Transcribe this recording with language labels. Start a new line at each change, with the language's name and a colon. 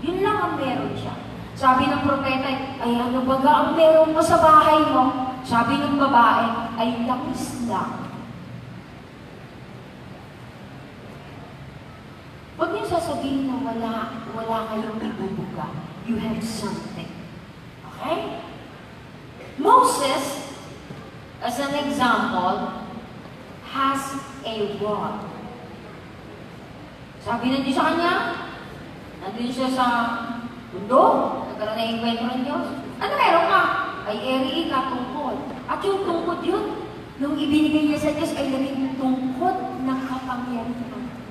Filipino: Yun lang ang meron siya. Sabi ng propeta, ay ano baga ang meron mo sa bahay mo? Sabi ng babae, ay langis lang. Huwag niyo sasabihin na wala kayong ibubuga.
English: You have something. Okay? Moses, as an example, has a rod.
Filipino: Sabi na Diyos sa kanya, nandun siya sa mundo, nagkaroon na enkwentro ng Diyos. Ano meron ka? Ay eri ka, tungkod. At yung tungkod yun, nung ibinigay niya sa Diyos, ay naging tungkod ng kapangyarihan.